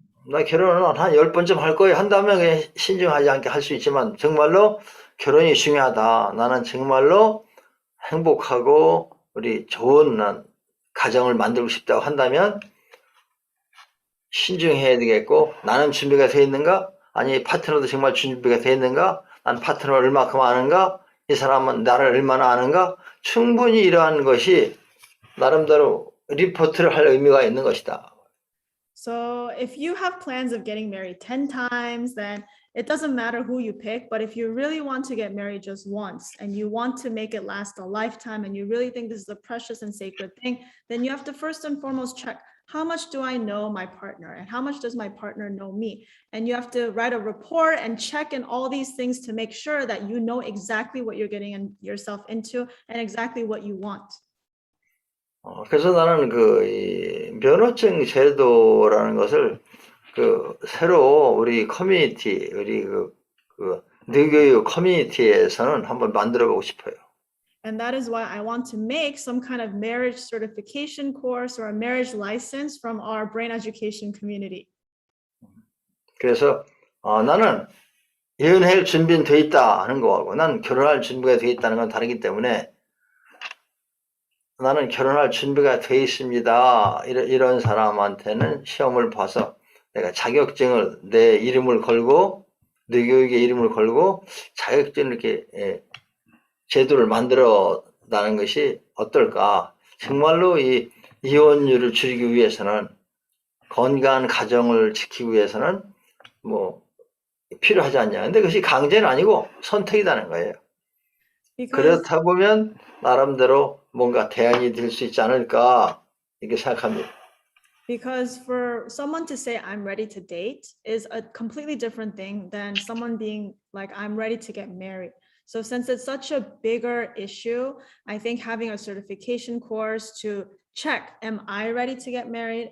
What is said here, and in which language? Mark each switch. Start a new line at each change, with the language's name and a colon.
Korean: 나 결혼은 한 10번쯤 할 거예요. 한다면 그냥 신중하지 않게 할 수 있지만 정말로 결혼이 중요하다. 나는 정말로 행복하고 우리 좋은 가정을 만들고 싶다고 한다면 신중해야 되겠고 나는 준비가 돼 있는가? 아니 파트너도 정말 준비가 돼 있는가? 난 파트너를 얼마큼 아는가? 이 사람은 나를 얼마나 아는가? 충분히 이러한 것이 나름대로 리포트를 할 의미가 있는 것이다.
English: So if you have plans of getting married 10 times, then it doesn't matter who you pick. But if you really want to get married just once and you want to make it last a lifetime and you really think this is a precious and sacred thing, then you have to first and foremost check, how much do I know my partner and how much does my partner know me? And you have to write a report and check in all these things to make sure that you know exactly what you're getting yourself into and exactly what you want.
Korean: 그래서 나는 이 면허증 제도라는 것을 새로 우리 커뮤니티, 우리 뇌교육 커뮤니티에서는 한번 만들어 보고 싶어요.
English: And that is why I want to make some kind of marriage certification course or a marriage license from our brain education community.
Korean: 그래서 나는 이혼할 준비는 돼 있다 하는 거하고 난 결혼할 준비가 돼 있다는 건 다르기 때문에 나는 결혼할 준비가 돼 있습니다. 이런 사람한테는 시험을 봐서 내가 자격증을 내 이름을 걸고 뇌교육의 이름을 걸고 자격증 이렇게 제도를 만들어 나는 것이 어떨까? 정말로 이 이혼율을 줄이기 위해서는 건강한 가정을 지키기 위해서는 뭐 필요하지 않냐. 근데 그것이 강제는 아니고 선택이라는 거예요.
English: Because
Korean: 그렇다 보면 나름대로 뭔가 대안이 될 수 있지 않을까 이렇게 생각합니다.
English: Because for someone to say I'm ready to date is a completely different thing than someone being like I'm ready to get married. So since it's such a bigger issue, I think having a certification course to check, am I ready to get married?